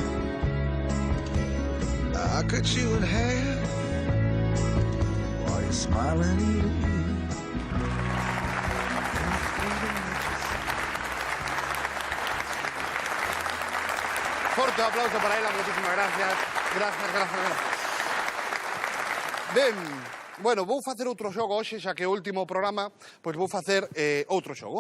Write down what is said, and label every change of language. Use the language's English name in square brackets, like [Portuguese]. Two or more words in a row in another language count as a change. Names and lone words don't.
[English] I cut you in half while you're smiling ear to ear. [Galician] Forte aplauso para ela, moitísimas gracias. Gracias. Ben, bueno, vou facer outro xogo hoxe, xa que é o último programa, pois vou facer outro xogo.